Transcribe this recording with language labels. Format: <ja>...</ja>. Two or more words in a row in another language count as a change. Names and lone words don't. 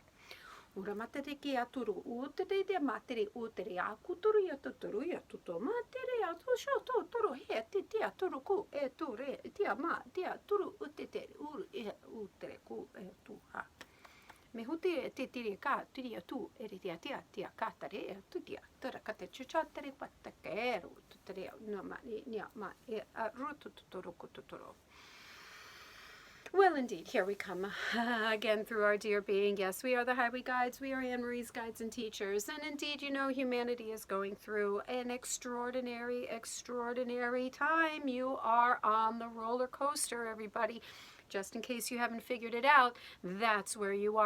<en>Ura matere ki a turu utere te matere utere a kuturu ia tuturu ia tuto matere a tu sho to turu he ti tia turu ku e ture tia ma tia turu utete uru e utere ku e tu ha. Me huti e te tiri ka tiri tu e tia tia ka tare e tu tia tara ka te chucha tere pata ke ru tere no ma ni ma e ru tuturu ku tuturu. Well, indeed, here we come again through our dear being. Yes, we are the Highway Guides. We are Anne Marie's guides and teachers. And indeed, you know, humanity is going through an extraordinary, extraordinary time. You are on the roller coaster, everybody. Just in case you haven't figured it out, that's where you are.</en>